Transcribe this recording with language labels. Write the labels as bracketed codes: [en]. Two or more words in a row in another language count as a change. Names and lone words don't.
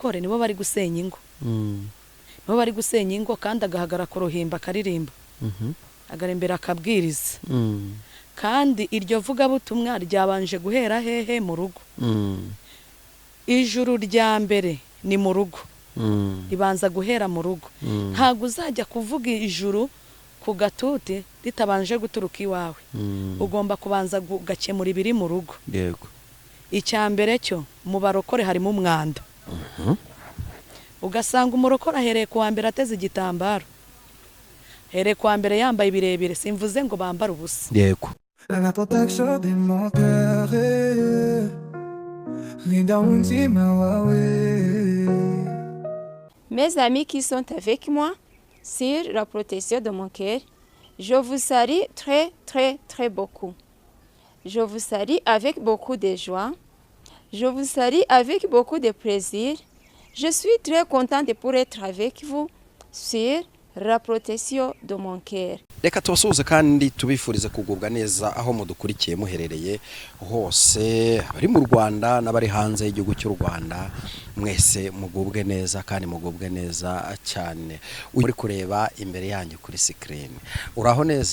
[rw] kore nibo bari gusenya ingo nibo bari gusenya ingo kandi agahagara ku ruhimba akaririmba agarembera akabwiriza kandi iryo vuga butumwa ryabanje guhera hehe mu rugo ijuru rya mbere ni mu rugo ribanza guhera mu rugo ntago uzajya kuvuga ijuru ku gatuti ritabanje guturuka iwawe ugomba kubanza gukemura ibiri mu rugo yego icya mbere cyo mu barokore harimo umwanda ugasanga umurokore ahereye ku wa mbere ateze igitambaro ahereye ku wa mbere yambaye ibirebire simvuze ngo bambare ubusa yego [fr] La protection de mon cœur Mes amis qui sont avec moi sur la protection de mon cœur, je vous salue très, très, très beaucoup. Je vous salue avec beaucoup de joie. Je vous salue avec beaucoup de plaisir. Je suis très contente pour être avec vous sur la protection de mon cœur. [rw] Reka tubasuhuze kandi tubifurize kugubwa neza aho mudukurikiye muherereye hose abari mu Rwanda n'abari hanze y'igihugu cy'u Rwanda mwese mugubwe neza kandi mugubwe neza cyane uri kureba imbere yanyu kuri screen uraho neza